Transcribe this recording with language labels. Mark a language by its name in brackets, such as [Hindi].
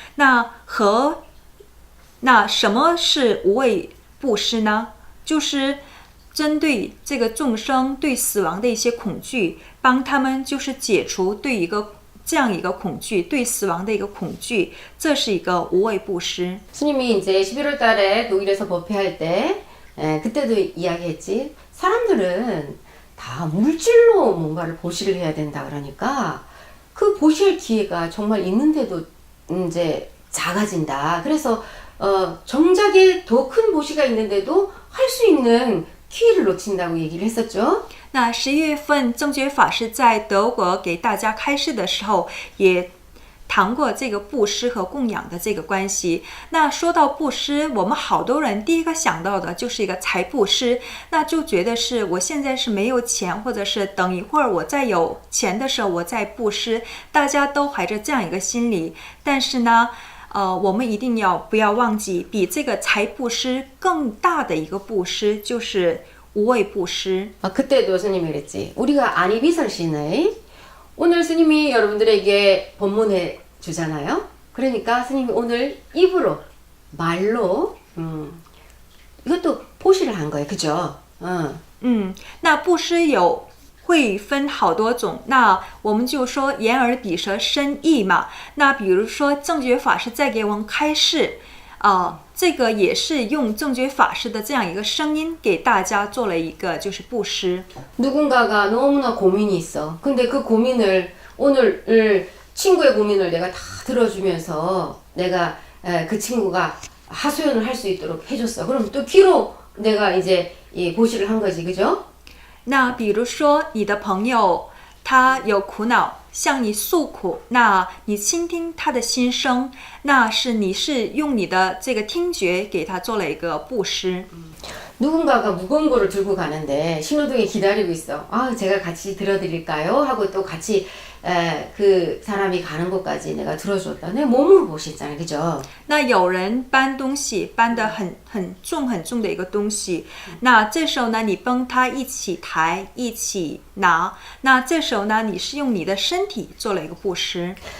[Chinese] 那什么是无畏布施呢？就是针对这个众生对死亡的一些恐惧，帮他们就是解除对这样一个恐惧，对死亡的一个恐惧，这是一个无畏布施。 [Korean] 스님이 이제 11월 달에 독일에서 법회할 때 그때도 이야기했지. 사람들은 다 물질로 뭔가를 보시를 해야 된다 그러니까 그 보시할 기회가 정말 있는데도 이제 작아진다. 그래서 정작에 더 큰 보시가 있는데도 할 수 있는 기회를 놓친다고 얘기를 했었죠. [Chinese] 那11月份正觉法师在德国给大家开示的时候，也谈过这个布施和供养的这个关系。那说到布施，我们好多人第一个想到的就是一个财布施，那就觉得是我现在是没有钱，或者是等一会儿我再有钱的时候我再布施，大家都怀着这样一个心理。但是呢，我们一定不要忘记，比这个财布施更大的一个布施就是无畏布施。 [Korean] 그때도 스님이 그랬지. 우리가 안이비설신의 오늘 스님이 여러분들에게 법문해 주잖아요. 그러니까 스님이 오늘 입으로 말로 이것도 보시를 한 거예요. 그죠? [Chinese] 那布施会分好多种，那我们就说言而比舌身意嘛。那比如说正觉法师在给我们开示，这个也是用正觉法师的这样一个声音给大家做了一个就是布施。 [Korean] 누군가가 너무나 고민이 있어. 근데 그 고민을 오늘 친구의 고민을 내가 다 들어주면서 내가 그 친구가 하소연을 할 수 있도록 해줬어. 그럼 또 귀로 내가 이제 이 보시를 한 거지, 그죠? [Chinese] 那比如说你的朋友他有苦恼向你诉苦，那你倾听他的心声，那你是用你的这个听觉给他做了一个布施。 [Korean] 누군가가 무거운 거를 들고 가는데 신호등에 기다리고 있어. 제가 같이 들어드릴까요? 하고 또 같이 그 사람이 가는 곳까지 내가 들어줬다. 내 몸으로 보시잖아요, 그죠? [Chinese] 那有人搬东西，搬得很重的一个东西，那这时候呢，你帮他一起抬，一起拿，那这时候呢，你是用你的身体做了一个布施。